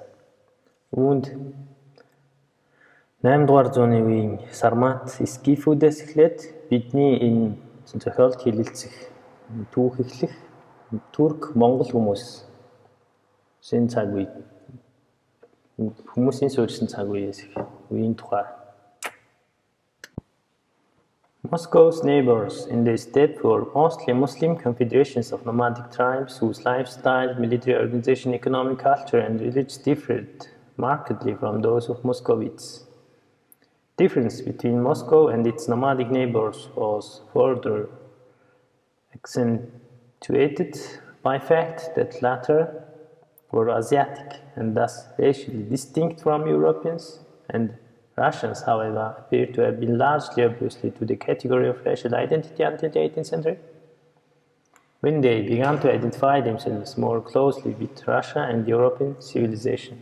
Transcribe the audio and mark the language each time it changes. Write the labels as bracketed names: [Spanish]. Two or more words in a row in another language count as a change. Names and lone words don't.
[Mongolian] Үүнд 8 дугаар зууны үеийн Сармат скифүүдээс эхлээд бидний энэ зохиолд хилэлцэх түүх эхлэх Турк Монгол хүмүүсийн цаг үе хүмүүсийн суурьсан цаг үеэс үеийн тухай. [English] Moscow's neighbors in the steppe were mostly Muslim confederations of nomadic tribes whose lifestyle, military organization, economic culture, and religion differed markedly from those of Muscovites. Difference between Moscow and its nomadic neighbors was further accentuated by the fact that latter were Asiatic and thus racially distinct from Europeans, and Russians, however, appear to have been largely opposed to the category of racial identity until the 18th century, when they began to identify themselves more closely with Russia and European civilization.